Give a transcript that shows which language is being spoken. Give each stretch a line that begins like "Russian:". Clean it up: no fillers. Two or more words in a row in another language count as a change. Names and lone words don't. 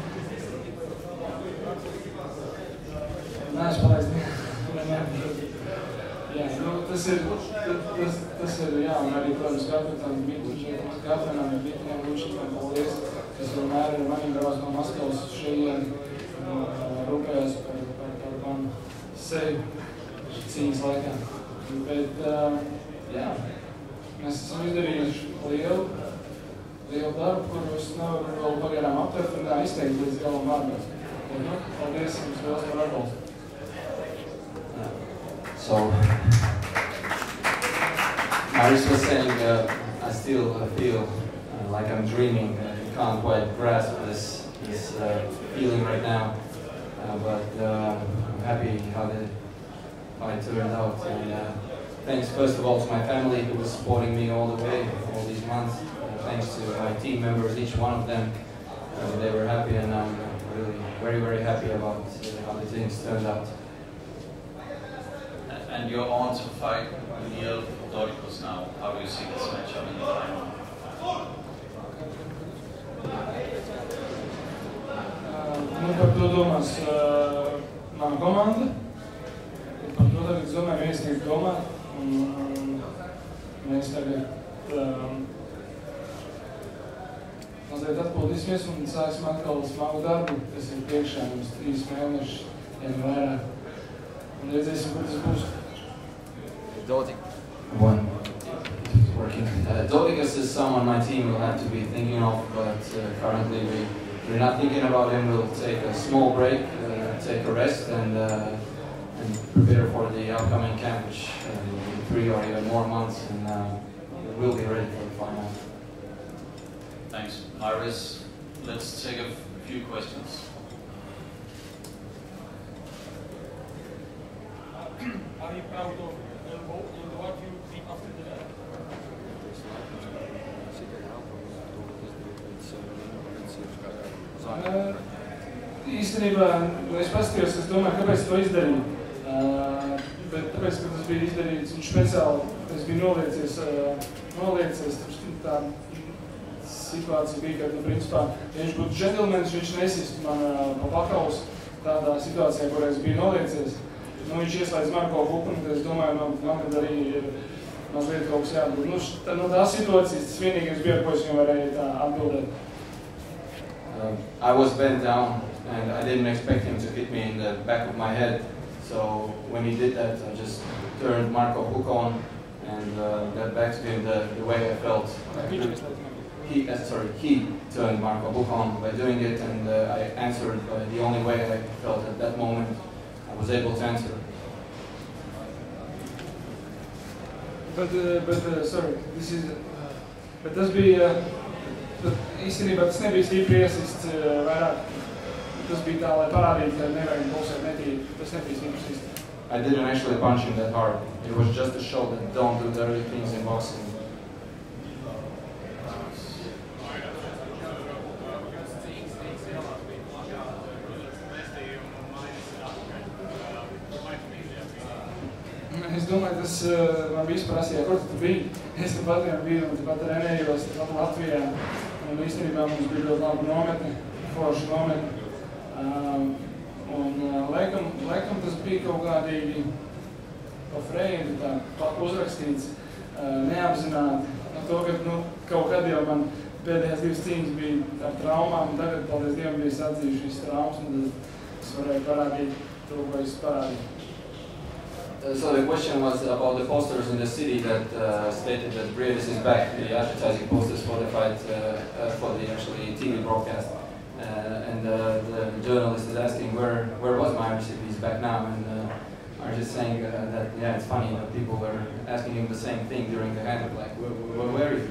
Latvian: Neesmu palaist jā, nu, tas ir, jā, un arī, protams, Gatvenam Dmitrijam Lučikam, paldies, kas vienmēr ir manī brauc no Maskavas šeit, rūpējās par manu sevi cīņas laikā. Bet, jā, mēs esam izdarījuši lielu darbu, kuru es nevaru vēl pagaidām aptvert un izteikt līdz galam vārdos. Paldies jums liels par atbalstu.
English: So, Maris was saying, I still feel like I'm dreaming. You can't quite grasp this feeling right now, but I'm happy how it turned out. And thanks first of all to my family who was supporting me all the way, all these months. Thanks to my team members, each one of them. They were happy, and I'm really very, very happy about how the things turned out. And you're on to fight Neil Doricos now. How do you see this matchup in the final?
Latvian: Par to domās mana komanda. Par to tagad domājam iesniegt domāt. Mēs tagad mazliet atpūtīsimies un sāksim atkal smagu darbu, kas ir priekšā mums 3 mēneši, ja ne vairāk. Un redzēsim, kur tas būs.
English: Doricos is someone my team will have to be thinking of, but currently we're not thinking about him. We'll take a small break, take a rest, and prepare for the upcoming camp, which in 3 or even more months, and we'll be ready for the final. Thanks, Iris. Let's take a few questions. Are you proud of what you did after the day?
Latvian: Īstenībā, es paskatījos, es domāju, kāpēc to izdarīju. Bet tāpēc, ka tas bija izdarīts un speciāli, es biju noliecies, tā situācija bija, ka, principā, ja viņš būtu džentelmenis, viņš nesistu man pa pakaus tādā situācijā, kur es biju noliecies. Viņš ieslēdz Marko Buku, un es domāju, man kad arī ir mazliet kaut kas jābūt. No tās situācijas, tas vienīgais bija, ko es viņam varēju tā atbildēt.
English: I was bent down, and I didn't expect him to hit me in the back of my head. So when he did that, I just turned Marko Buku on and got back to him the way I felt. He turned Marko Buku on by doing it, and I answered by the only way I felt at that moment. I was able to answer.
Latvian: But tas bija, īstenībā tas nebija stipri iesists vairāk. Tas bija tā, lai parādītu, ka nevajag boksēt netīri. Tas nebija stipri iesists.
English: I didn't actually punch him that hard. It was just to show that don't do dirty things in boxing.
Latvian: Es domāju, tas man visu prasīja, kur tu biji. Es pat biju un pat trenējos Latvijā. Un īstenībā mums bija ļoti laba nometne, forša nometne. Un laikam tas bija kaut kādīgi pa freidi, tā uzrakstīts, neapzināti. To, ka kaut kad jau man pēdējās 2 cīņas bija ar traumām, un tagad, paldies Dievam, bija sadzījuši šīs traumas, un tad es varēju parādīt to, ko es parādīju.
English: So the question was about the posters in the city that stated that Briedis is back, the advertising posters for the fight, for the actually TV broadcast. And the journalist is asking where was Maira if he's back now, and I was just saying that yeah, it's funny that people were asking him the same thing during the handbook, like where is he?